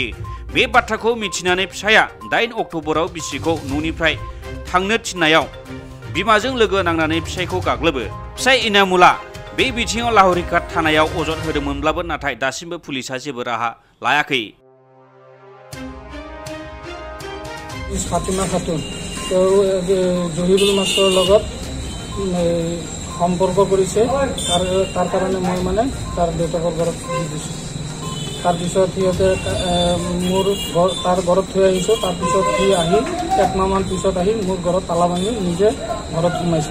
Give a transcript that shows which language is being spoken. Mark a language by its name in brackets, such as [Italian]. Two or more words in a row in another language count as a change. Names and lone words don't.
[Bodo] बे बाथ्राखौ मिथिनानै फिसाया 8 अक्ट'बराव बिसिखौ न'निफ्राय थांनो थिननायाव बिमाजों लोगो नांनानै फिसायखौ गाग्लोबो। फिसाय इनामुला बे बिथिङाव लावरिघाट थानायाव अजद होदोंमोनब्लाबो नाथाय दासिमबो पुलिसा जेबो राहा लायाखै। [Assamese] फातिमा खातुन জহিৰুল মাষ্টৰৰ লগত সম্পৰ্ক কৰিছে আৰু তাৰ কাৰণে মই মানে তাৰ দেউতাকৰ ঘৰত দি দিছোঁ। তাৰপিছত সিহঁতে মোৰ তাৰ ঘৰত থৈ আহিছোঁ। তাৰপিছত সি আহি 1 মাহমান পিছত আহি মোৰ ঘৰত তালা ভাঙি নিজে ঘৰত সোমাইছে।